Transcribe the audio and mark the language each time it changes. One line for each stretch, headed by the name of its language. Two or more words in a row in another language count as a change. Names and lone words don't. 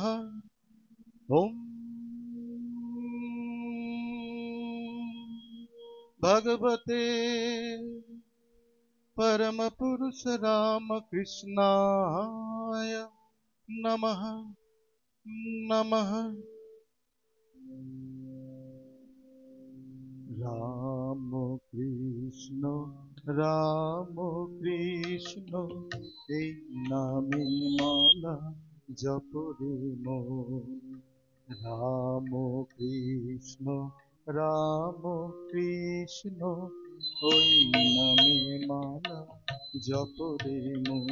Sanskrit: ओम भगवते परम पुरुष राम कृष्णाय नमः नमः।
Bangla: राम कृष्ण এই নামে মালা জপরে মন। রাম কৃষ্ণ ওই নামে মালা জপরে মন।